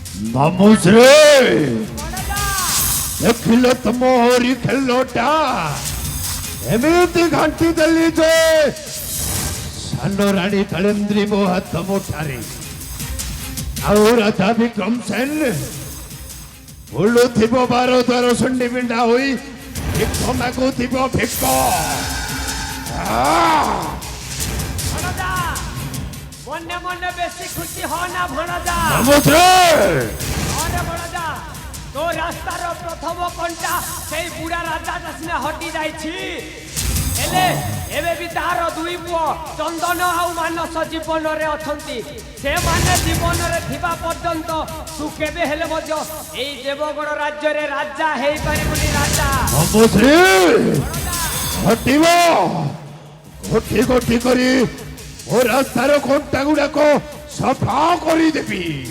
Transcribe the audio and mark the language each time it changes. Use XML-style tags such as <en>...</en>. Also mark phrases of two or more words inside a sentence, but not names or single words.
<or>ମାମୁଁରେ ଦେଖିଲ ତମ ହରି ଖେଳଟା ଏମିତି ଘାଣ୍ଟି ଦେଲି ଯେ ସାନ ରାଣୀ କାଳେନ୍ଦ୍ରୀ ମୋ ହାତ ମୁଠାରେ ଆଉ ରାଜା ବିକ୍ରମ ସେନ ବୁଲୁଥିବ ବାର ଦ୍ୱାର ଶୁଣ୍ଡି ବିଣ୍ଡା ହୋଇ ଭିକ ମାଗୁଥିବ ଭିକ। ମନେ ମନେ ବେଶି ଖୁସି ହ ନା ଭଣଜା। ଭଣଜା ତ ରାସ୍ତାର ପ୍ରଥମ କଣ୍ଟା ସେଇ ବୁଢ଼ା ରାଜାଟା ସିନା ହଟି ଯାଇଛି ଏଲେ ଏବେ ବି ତାର ଦୁଇ ପୁଅ ଚନ୍ଦନ ଆଉ ମାନସ ଜୀବନରେ ଅଛନ୍ତି। ସେମାନେ ଜୀବନରେ ଥିବା ପର୍ଯ୍ୟନ୍ତ ତୁ କେବେ ହେଲେ ମଧ୍ୟ ଏଇ ଦେବଗଡ଼ ରାଜ୍ୟରେ ରାଜା ହେଇପାରିବୁନି ରାଜା। ହଟିବ ଗୋଟି ଗୋଟି କରି ଓ ରାସ୍ତାର କଣ୍ଟା ଗୁଡାକ ସଫା କରିଦେବି।</or>